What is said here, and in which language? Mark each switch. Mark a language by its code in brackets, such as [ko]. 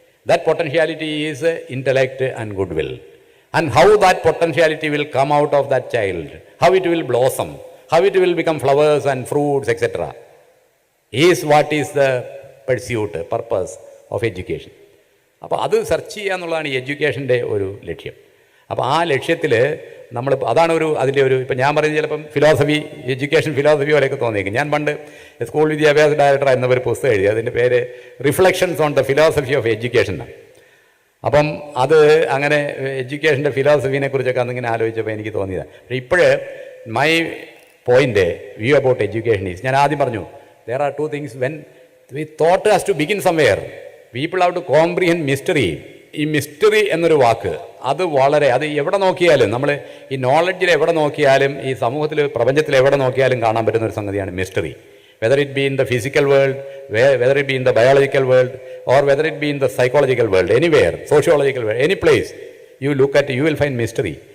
[en] That potentiality is intellect and goodwill. And how that potentiality will come out of that child, how it will blossom, how it will become flowers and fruits, etc., is what is the purpose of education. [ml] അപ്പോൾ അത് search ചെയ്യുക എന്നുള്ളതാണ് ഈ എഡ്യൂക്കേഷൻ്റെ ഒരു ലക്ഷ്യം. അപ്പോൾ ആ ലക്ഷ്യത്തിൽ നമ്മൾ, അതാണ് അതിൻ്റെ ഒരു, ഇപ്പം ഞാൻ പറയുന്നത് ചിലപ്പം ഫിലോസഫി, എഡ്യൂക്കേഷൻ ഫിലോസഫി പോലെയൊക്കെ തോന്നിയേക്കും. ഞാൻ പണ്ട് സ്കൂൾ വിദ്യാഭ്യാസ ഡയറക്ടർ എന്നൊരു പുസ്തകം എഴുതി, അതിൻ്റെ പേര് reflections on the philosophy of education. അപ്പം അത് അങ്ങനെ എഡ്യൂക്കേഷൻ്റെ ഫിലോസഫീനെ കുറിച്ചൊക്കെ അന്നിങ്ങനെ ആലോചിച്ചപ്പോൾ എനിക്ക് തോന്നിയത്. പക്ഷേ ഇപ്പോഴ് [en] my point view about education is, [ml] ഞാൻ ആദ്യം പറഞ്ഞു, [en] there are two things. When we thought has to begin somewhere, people have to comprehend mystery. [ml] ഈ മിസ്റ്ററി എന്നൊരു വാക്ക് അത് എവിടെ നോക്കിയാലും, നമ്മൾ ഈ നോളജിൽ എവിടെ നോക്കിയാലും, ഈ സമൂഹത്തിൽ, പ്രപഞ്ചത്തിൽ എവിടെ നോക്കിയാലും കാണാൻ പറ്റുന്ന ഒരു സംഗതിയാണ് mystery. [en] Whether it be in the physical world, whether it be in the biological world, or whether it be in the psychological world, anywhere, sociological world, any place you look at, you will find mystery.